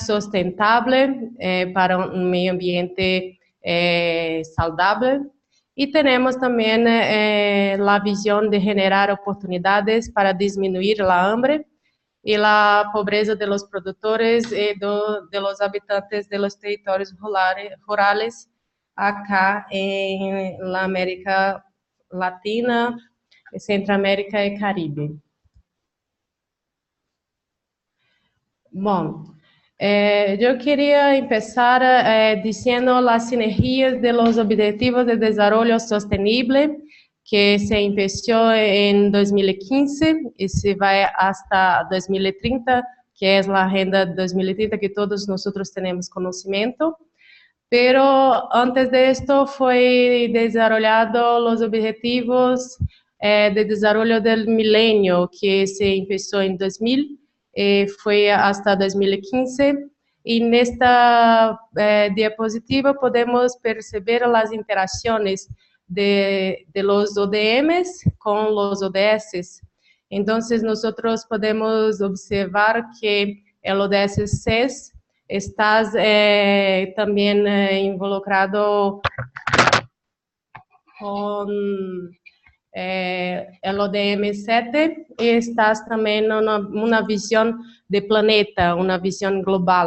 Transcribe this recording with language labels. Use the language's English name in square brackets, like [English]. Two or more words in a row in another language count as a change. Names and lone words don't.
[Spanish] sustentable para un medio ambiente saludable Y tenemos también la visión de generar oportunidades para disminuir la hambre y la pobreza de los productores y de los habitantes de los territorios rurales acá en la América Latina, Centroamérica y Caribe. [Portuguese] Bom, eu queria começar dizendo as sinergias [Spanish] de los Objetivos de Desarrollo Sostenible, [Portuguese] que [Spanish] se empezó [Portuguese] em 2015 e se vai hasta 2030, que é a Agenda 2030 que todos nós temos conhecimento. [Spanish] Pero antes de esto foi desarrollado os Objetivos de Desarrollo del Milenio, [Portuguese] que se começou em [Spanish] 2000. [Portuguese] Foi hasta 2015, e nesta diapositiva podemos perceber as interações [Spanish] de los [Portuguese] ODMs com [Spanish] los ODS. [Portuguese] Então, nós podemos observar que o ODS 6 está também involucrado com el ODM 7 e estás também numa visão de planeta, uma visão global.